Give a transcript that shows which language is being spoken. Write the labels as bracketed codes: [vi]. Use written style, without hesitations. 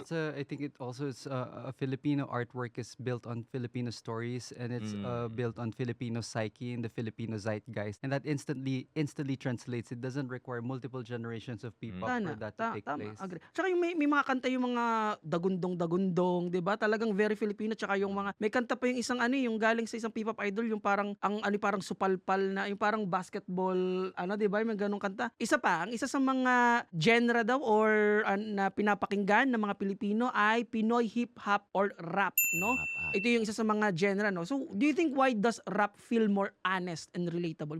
[en] it's I think it also is a Filipino artwork is built on Filipino stories and it's built on Filipino psyche and the Filipino zeitgeist, and that instantly translates. It doesn't require multiple generations of P-pop for that to take [tl] tama, [en] place. agree. [tl] Tsaka yung may mga kanta yung mga dagundong, 'di ba? Talagang very Filipino. Tsaka yung mga may kanta pa yung isang yung galing sa isang P-pop idol, yung parang parang supalpal na, yung parang basketball, 'di ba? May ganung kanta. Ang isa sa mga genre daw or na pinapakinggan ng mga Pilipino ay Pinoy hip hop or rap, no? [en] Rap. [tl] Ito yung isa sa mga genre, no? [en] So, do you think why does rap feel more honest and relatable?